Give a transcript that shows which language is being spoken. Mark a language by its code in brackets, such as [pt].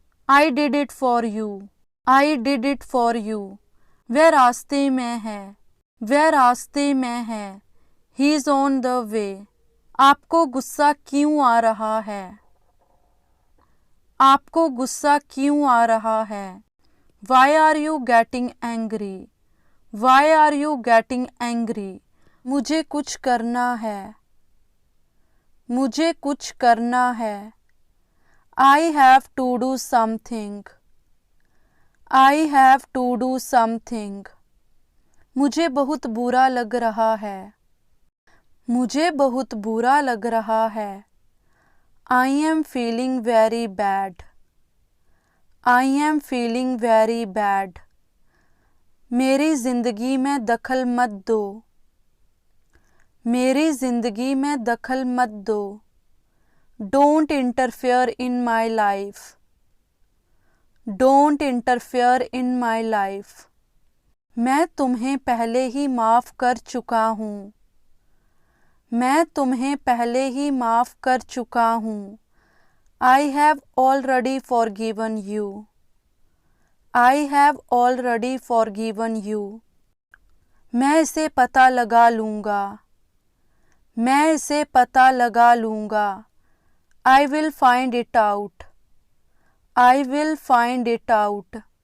[en] I did it for you. I did it for you. [hi] वह रास्ते में है। वह रास्ते में है। [en] He is on the way. [hi] आपको गुस्सा क्यों आ रहा है? आपको गुस्सा क्यों आ रहा है? [en] Why are you getting angry? Why are you getting angry? [hi] मुझे कुछ करना है। मुझे कुछ करना है। [en] I have to do something. I have to do something. [hi] मुझे बहुत बुरा लग रहा है। मुझे बहुत बुरा लग रहा है। [en] I am feeling very bad. I am feeling very bad. [hi] मेरी ज़िंदगी में दखल मत दो। मेरी ज़िंदगी में दखल मत दो। [en] Don't interfere in my life. Don't interfere in my life. [hi] मैं तुम्हें पहले ही माफ़ कर चुका हूँ। मैं तुम्हें पहले ही माफ़ कर चुका हूँ। [en] I have already forgiven you. I have already forgiven you. [hi] मैं इसे पता लगा लूँगा। मैं इसे पता लगा लूँगा। [en] I will find it out. I will find it out.